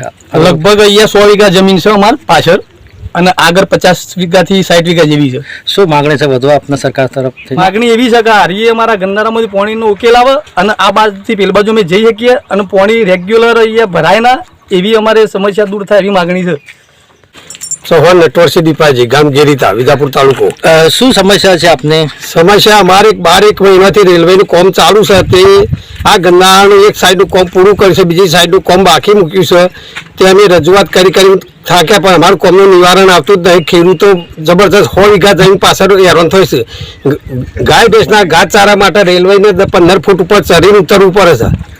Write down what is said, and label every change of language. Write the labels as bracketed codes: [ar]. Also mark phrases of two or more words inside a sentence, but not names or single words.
[gu] લગભગ અહીંયા 100 વીઘા જમીન છે અમારે પાછળ, અને આગળ 50 વીઘાથી 60 વીઘા જેવી છે। શું માગણી છે વધુ આપના સરકાર તરફથી? માગણી એવી છે કે હારીએ અમારા ગન્નારામાંથી પાણીનો ઉકેલ આવે અને આ બાજુથી પેલી બાજુ અમે જઈ શકીએ અને પાણી રેગ્યુલર અહીંયા ભરાય ના, એવી અમારે સમસ્યા દૂર થાય એવી માગણી છે। ચૌહાણ નટવરસિંહ દીપાજી, ગામ ગેરીતા, વિજાપુર તાલુકો। શું સમસ્યા છે આપને? સમસ્યા અમારે 12 મહીનાથી रेलवेનું કામ ચાલુ છે, તે આ ગન્નારાનું એક સાઈડનું કામ પૂરું કર્યું છે, બીજી સાઈડનું કામ બાકી મૂક્યું છે। તે અમે રજૂઆત કરી થાક્યા, પણ અમારું કામનું નિવારણ આવતું જ નહીં। ખેડૂતો જબરજસ્ત 100 વીઘા જમીન પાછળ હેરાન થાય છે। ગાય ભેંસના ઘાસચારા માટે રેલવેને 15 ફૂટ ઉપર ચડીને ઉતરવું પડે છે।